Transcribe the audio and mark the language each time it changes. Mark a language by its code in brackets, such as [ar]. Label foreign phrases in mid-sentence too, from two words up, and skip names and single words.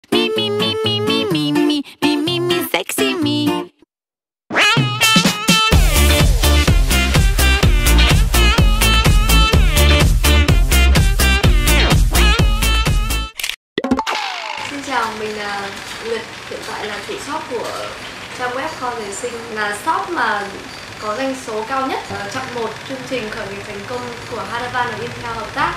[en] me, me, me, me, me, me, me, me, me, sexy me. [vi] Xin chào, mình là Nguyệt, hiện tại là chủ shop của trang web Kho Giày Xinh, là shop mà có doanh số cao nhất trong một chương trình khởi nghiệp thành công của Hadavan và Intel hợp tác.